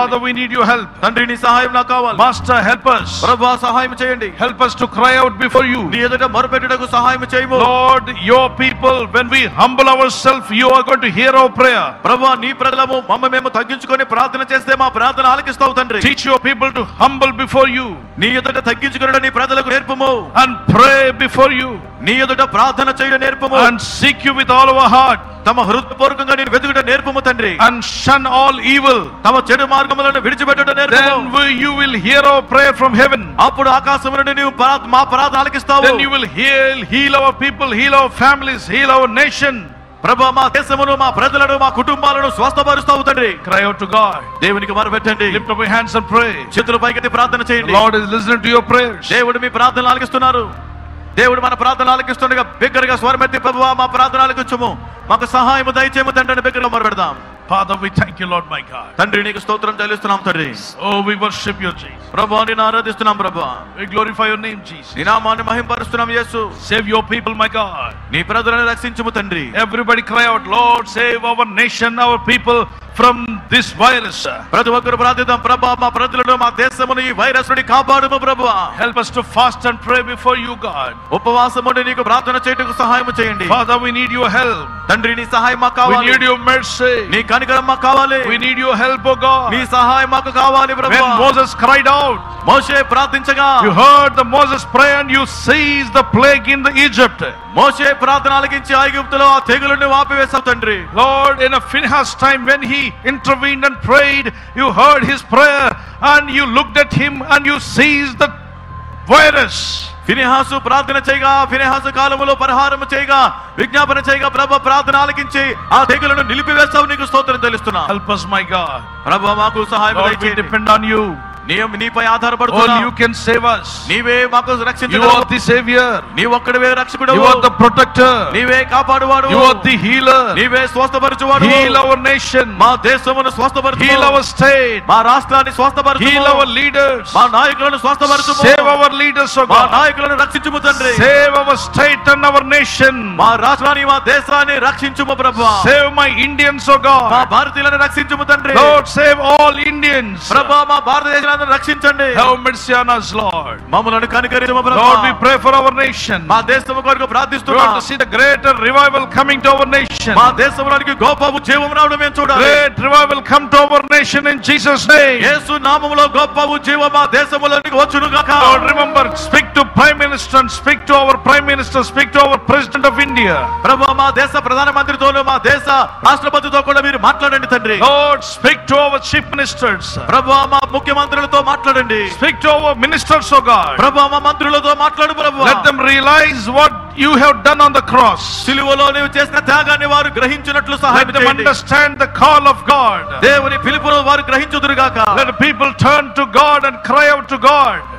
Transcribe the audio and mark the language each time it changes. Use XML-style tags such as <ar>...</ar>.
<en>Father, we need your help.</en> <te>తండ్రి, నీ సహాయం నాకు కావాలి.</te> <en>Master, help us.</en> <te>ప్రభువా, సహాయం చేయండి.</te> <en>Help us to cry out before you.</en> <te>నీ ఎదుట మొరపెట్టుటకు సహాయం చేయము.</te> <en>Lord, your people, when we humble ourselves, you are going to hear our prayer.</en> <te>ప్రభువా, నీ ప్రజలము మేము తగ్గించుకొని ప్రార్థన చేస్తే మా ప్రార్థన ఆలకిస్తావు తండ్రి.</te> <en>Teach your people to humble before you.</en> <te>నీ ఎదుట తగ్గించుకొనుట నీ ప్రజలకు నేర్పుము.</te> <en>And pray before you.</en> <te>నీ ఎదుట ప్రార్థన చేయడం నేర్పుము.</te> <en>And seek you with all our heart.</en> <te>తమ హృదయపూర్వకంగా నేను వెతుకుట నేర్పుము తండ్రి.</te> <en>And shun all evil.</en> <te>తమ చెడు మార్గములను విడిచిపెట్టుట నేర్పుము.</te> <en>Then you will hear our prayer from heaven.</en> <te>అప్పుడు ఆకాశం నుండి నీవు మా ప్రార్థన ఆలకిస్తావు.</te> <en>Then you will heal our people, heal our families, heal our nation.</en> <te>ప్రభువా, మా దేశమును, మా ప్రజలను, మా కుటుంబాలను స్వస్థపరుస్తావు తండ్రి.</te> <en>Cry out to God.</en> <te>దేవునికి మొరపెట్టండి.</te> <en>Lift up your hands and pray.</en> <te>చేతులు పైకెత్తి ప్రార్థన చేయండి.</te> <en>The Lord is listening to your prayers.</en> <te>దేవుడు మీ ప్రార్థనలు ఆలకిస్తున్నారు. దేవుడు మన ప్రార్థన ఆలకిస్తుండగా బిగ్గరగా స్వరమెత్తి ప్రభువా మా ప్రార్థన ఆలకించుము, మాకు సహాయము దయచేయము తండ్రి అని బిగ్గరగా మొరపెడదాం.</te> <en>Father, we thank you, Lord my God.</en> <te>తండ్రి నీకు స్తోత్రం చెల్లిస్తున్నాం తండ్రి.</te> <en>Oh, we worship you, Jesus.</en> <te>ప్రభువా నిన్ను ఆరాధిస్తున్నాం ప్రభువా.</te> <en>We glorify your name, Jesus.</en> <te>నీ నామాన్ని మహింపరుస్తున్నాం యేసు.</te> <en>Save your people, my God.</en> <te>నీ ప్రజలను రక్షించుము తండ్రి.</te> <en>Everybody cry out, Lord, save our nation, our people from this virus.</en> <te>ప్రతి ఒక్కరు ప్రార్థిద్దాం, ప్రభువా మా ప్రజలను మా దేశమును ఈ వైరస్ నుండి కాపాడుము ప్రభువా.</te> <en>Help us to fast and pray before you, God.</en> <te>ఉపవాసం ఉండి నీకు ప్రార్థన చేయటకు సహాయం చేయండి.</te> <en>Father, we need your help.</en> <te>తండ్రి నీ సహాయం మాకు</te> <en>We</en> <te>కావాలి.</te> <en>need your mercy.</en> <te>నీ కనికరం మాకు కావాలి.</te> <en>We need your help, oh God.</en> <te>నీ సహాయం మాకు కావాలి</te> <en>When</en> <te>ప్రభువా.</te> <en>Moses cried out,</en> <te>మోషే ప్రార్థించగా</te> <en>you heard the Moses pray and you seized the plague in the Egypt.</en> <te>మోషే ప్రార్థన ఆలకించి ఐగుప్తులో ఆ తెగులుని ఆపివేశావు తండ్రి.</te> <en>Lord, in a Phinehas time when he intervened and prayed, you heard his prayer and you looked at him and you seized the virus.</en> <te>Phinehas ప్రార్థన చేయగా, ఫినెహాసు కాలములో పరిహారం చేయగా, విజ్ఞాపన చేయగా ప్రభు ప్రార్థన ఆలకించి ఆ తెగులను నిలిపివేస్తావు. నీకు స్తోత్రం తెలుస్తున్నా.</te> <en>Help us, my God.</en> <te>ప్రభు మాకు సహాయం</te> <en>Lord, we</en> <te>దయచేయండి.</te> <en>depend on you.</en> <te>నీపై</te> <en>Only</en> <te>ఆధారపడుతున్నా.</te> <en>you can save us.</en> <te>నీవే మాకు</te> <en>You</en> <te>రక్షించగలవు.</te> <en>are the Savior.</en> <te>నీ ఒక్కడివే రక్షకుడవు.</te> <en>You are the protector.</en> <te>నీవే కాపాడువాడు.</te> <en>You are the healer.</en> <te>నీవే స్వస్థపరచువాడు.</te> <en>Heal our nation.</en> <te>మా దేశమును స్వస్థపరచు.</te> <en>Heal our state.</en> <te>మా రాష్ట్రాన్ని స్వస్థపరచు.</te> <en>Heal our leaders.</en> <te>మా నాయకులను స్వస్థపరచు.</te> <en>Save our leaders, oh</en> <te>మా</te> <en>God.</en> <te>నాయకులను రక్షించుము తండ్రి.</te> <en>Save our state and our nation.</en> <te>మా రాష్ట్రాన్ని మా దేశాన్ని రక్షించుము ప్రభువా.</te> <en>Save my Indians, oh</en> <te>మా</te> <en>God.</en> <te>భారతీయులను రక్షించుము తండ్రి.</te> <en>Lord, save all Indians.</en> <te>ప్రభువా మా భారతదేశాన్ని రక్షించండి.</te> <en>Have mercy on us, Lord.</en> <te>మమ్మల్ని కనికరించుము ప్రభువా.</te> <en>Lord, we pray for our nation.</en> <te>మా దేశము కొరకు</te> <en>We</en> <te>ప్రార్థిస్తున్నాం.</te> <en>want to see the greater revival coming to our nation.</en> <te>మా దేశంలోనికి గొప్ప ఉద్యమం రావడం మేము చూడాలి.</te> <en>Great revival come to our nation in Jesus' name.</en> <te>యేసు నామములో గొప్ప ఉద్యమం మా దేశంలోనికి వచ్చును గాక.</te> <en>Lord, remember, speak to Prime Minister and speak to our Prime Minister, speak to our President of India.</en> <te>ప్రభువా మా దేశ ప్రధానమంత్రితోను మా దేశ రాష్ట్రపతితో కూడా మీరు మాట్లాడండి తండ్రి.</te> <en>Lord, speak to our chief ministers.</en> <te>ప్రభువా మా ముఖ్యమంత్రులతో మాట్లాడండి.</te> <en>Speak to our ministers, oh God.</en> <te>ప్రభువా మా మంత్రులతో మాట్లాడు ప్రభువా.</te> <en>Let them realize what you have done on the cross.</en> <te>సిలువలో నీవు చేసిన త్యాగాన్ని వారు గ్రహించినట్లు సహాయం</te> <en>Let them</en> <te>చేయండి.</te> <en>understand the call of God.</en> <te>దేవుని పిలుపును వారు గ్రహించుదురుగాక.</te> <en>Let people turn to God and cry out to God.</en>